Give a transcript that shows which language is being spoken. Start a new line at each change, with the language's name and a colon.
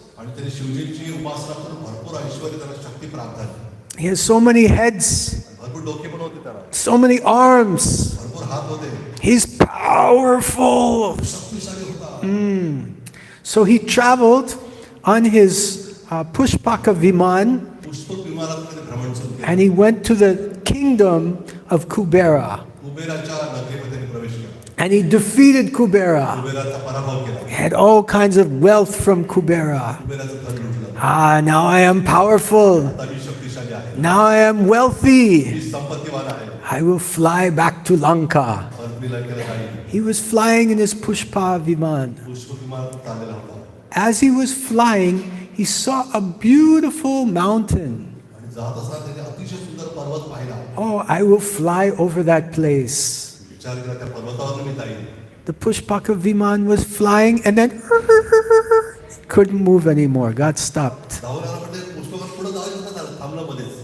Marathi: आणि त्याने शिवजींची उपासना करून भरपूर ऐश्वर्य त्याला शक्ती प्राप्त झाली.
English: He has so many heads,
Marathi: भरपूर डोके पण होते त्याला,
English: so many arms.
Marathi: भरपूर हात होते,
English: He's powerful.
Marathi: शक्तिशाली होता.
English: So he traveled on his Pushpaka Viman
Marathi: Pushpak विमानात भ्रमण सुरू केलं.
English: and he went to the kingdom of Kubera.
Marathi: कुबेराच्या नगरीमध्ये त्यांनी प्रवेश केला.
English: And he defeated Kubera.
Marathi: कुबेराचा पराभव केला.
English: He had all kinds of wealth from Kubera.
Marathi: कुबेराचं धन लुटलं.
English: Now I am powerful.
Marathi: आता मी शक्तिशाली आहे.
English: Now I am wealthy.
Marathi: मी संपत्तीवान आहे.
English: I will fly back to Lanka.
Marathi: परत मी लंकेला जाईन.
English: He was flying in his Pushpa Viman.
Marathi: Pushpak विमानात चाललेला होता.
English: As he was flying, he saw a beautiful mountain.
Marathi: आणि जात असताना त्याने अतिशय सुंदर पर्वत पाहिला.
English: Oh, I will fly over that place.
Marathi: विचार केला त्या पर्वतावर मी जाईन.
English: the Pushpaka Viman was flying and then couldn't move anymore, got stopped.
Marathi: धावून आला म्हणजे पुष्पक पुढे जाऊ शकत नाही, थांबलं मध्येच.